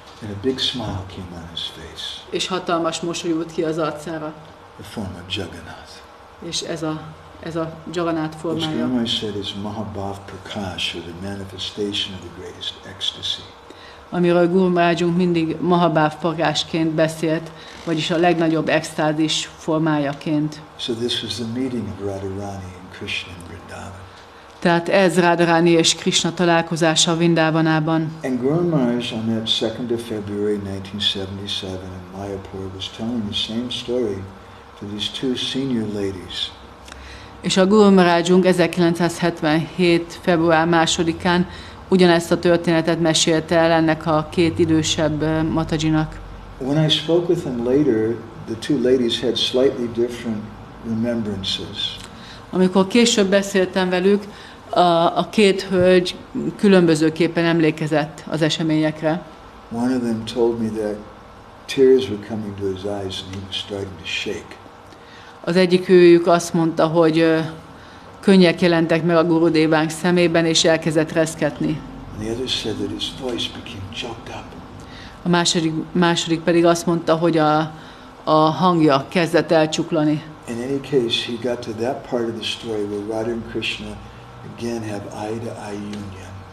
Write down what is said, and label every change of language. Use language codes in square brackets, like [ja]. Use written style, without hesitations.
[en] And a big smile came on his face. [hu] És hatalmas mosoly jött ki az arcára. [en] The form of Jagannath. [hu] És ez a Jagannath [en] Which [hu] formája. [en] Guru said is Mahabhav Prakash, or the manifestation of the greatest ecstasy. [hu] Amiről Gour Maharajunk mindig Mahabhav Prakásként beszélt, vagyis a legnagyobb extázis formájaként. [en] So this was the meeting of Radharani and Krishna in Vrindavan. [hu] Tehát ez Radharani és Krishna találkozása Vrindavanában. [en] And Guru Maharaj on that 2nd of February 1977 in Mayapur was telling the same story to these 2 senior ladies. [hu] És a Gour Maharajunk 1977. február 2-án ugyanezt a történetet mesélte el ennek a 2 idősebb Matajinak. [en] When I spoke with them later, the 2 ladies had slightly different remembrances. [hu] Amikor később beszéltem velük, a 2 hölgy különbözőképpen emlékezett az eseményekre. [en] One of them told me that tears were coming to his eyes and he was starting to shake. [hu] Az egyik őjük azt mondta, hogy könnyek jelentek meg a Gurudévánk szemében, és elkezdett reszketni. [en] And the other said that his voice became choked up. [hu] A második pedig azt mondta, hogy a hangja kezdett elcsuklani. [en] In any case, he got to that part of the story where Radha and Krishna again have eye-to-eye union.